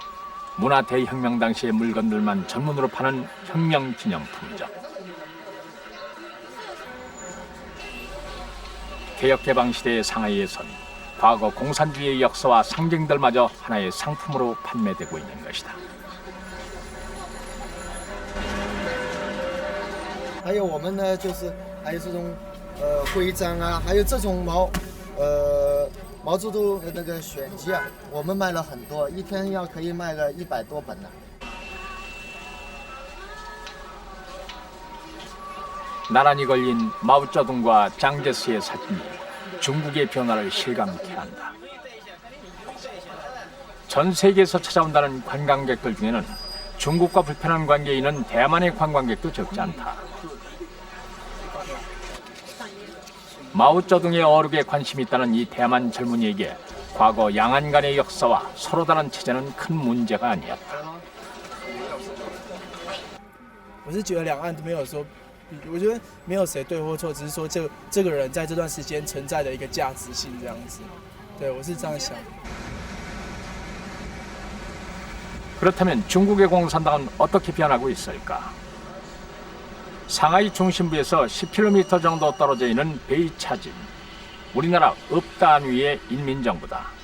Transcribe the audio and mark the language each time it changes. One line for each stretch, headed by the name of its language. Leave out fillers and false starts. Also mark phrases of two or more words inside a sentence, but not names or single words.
Korean: 문화 대혁명 당시의 물건들만 전문으로 파는 혁명 기념품점. 개혁개방 시대의 상하이에선 과거 공산주의의 역사와 상징들마저 하나의 상품으로 판매되고 있는 것이다.
Chinese: 还有我们呢，就是还有这种徽章啊，还有这种毛泽东那个选集啊，我们卖了很多，一天可以卖个100多本呢。
Korean: 나란히 걸린 마오쩌둥과 짱제스의 사진이 중국의 변화를 실감케 한다. 전 세계에서 찾아온다는 관광객들 중에는 중국과 불편한 관계에 있는 대만의 관광객도 적지 않다. 마오쩌둥의 어록에 관심이 있다는 이 대만 젊은이에게 과거 양안 간의 역사와 서로 다른 체제는 큰 문제가 아니었다.
Chinese: 我是觉得两岸都没有说，我觉得没有谁对或错，只是说这个人在这段时间存在的一个价值性这样子。对，我是这样想。
Korean: 그렇다면 중국의 공산당은 어떻게 변하고 있을까? 상하이 중심부에서 10km 정도 떨어져 있는 베이차진, 우리나라 읍단위의 인민정부다.